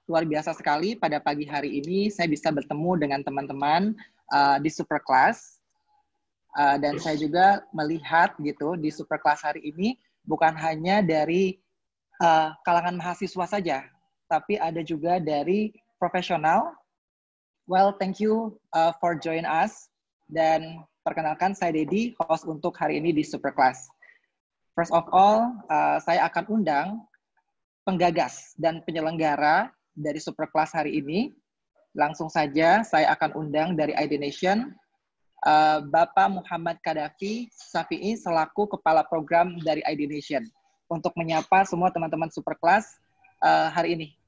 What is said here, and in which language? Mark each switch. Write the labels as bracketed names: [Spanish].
[Indonesian] Luar biasa sekali pada pagi hari ini saya bisa bertemu dengan teman-teman di Superclass. Dan saya juga melihat gitu di Superclass hari ini bukan hanya dari kalangan mahasiswa saja, tapi ada juga dari profesional. [English] Well, thank you for join us. [Indonesian] Dan perkenalkan saya Dedi, host untuk hari ini di Superclass. [English] First of all, [Indonesian] saya akan undang penggagas dan penyelenggara dari Superclass hari ini. Langsung saja saya akan undang dari ID Nation, Bapak Muhammad Kadafi Safi'i selaku Kepala Program dari ID Nation untuk menyapa semua teman-teman Superclass hari ini.